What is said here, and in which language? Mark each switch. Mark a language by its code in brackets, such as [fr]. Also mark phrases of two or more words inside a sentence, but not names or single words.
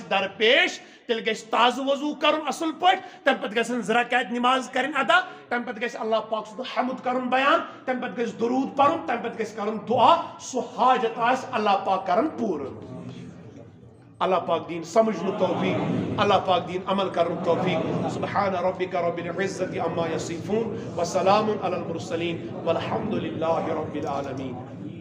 [ks] درپیش تیٚلہِ گژھِ تازٕ وضوٗ کرُن اصل پٲٹھۍ تمہِ پتہٕ گژھن 2 رکعت نماز کرٕنۍ ادا تمہِ پتہٕ گژھِ اللہ پاک سُنٛد حمد کرُن بیان تمہِ پتہٕ گژھِ درود پرُن تمہِ پتہٕ گژھِ کرُن دعا سُہ حاجت آسہِ اللہ پاک کرن پوٗرٕ اللہ پاک دین سمجھنُک توفیق اللہ پاک دین عمل کرنُک توفیق [ar] سبحان ربک رب العزة عما یصفون وسلام علی المرسلین والحمد للہ رب العالمین